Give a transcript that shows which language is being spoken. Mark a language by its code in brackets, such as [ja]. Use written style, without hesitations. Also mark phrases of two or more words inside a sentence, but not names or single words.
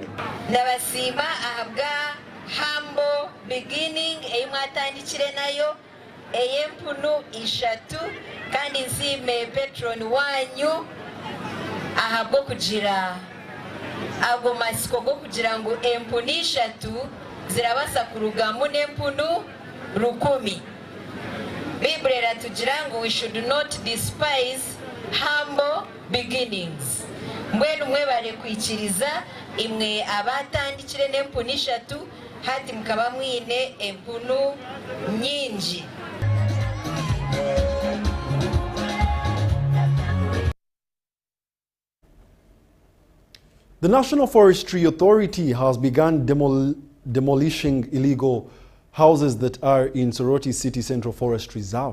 [nyn] Nabasima ahabwa [en] humble beginning [nyn] eyimwatandikire nayo eyempunu 3 kandi nsime patron wanyu ahabwo kugira ago masiko go kugira ngo empunu 3 zirabasa kurugamu n'empunu 10. Bible iratugira ngo [en] we should not despise humble beginnings. [nyn] Mwenu mwebare kwikiriza imwe abatandikire n'empunu 3 hati mukaba mwine empunu nyinji. [en] The National Forestry Authority has begun demolishing illegal houses that are in Soroti City Central Forest Reserve.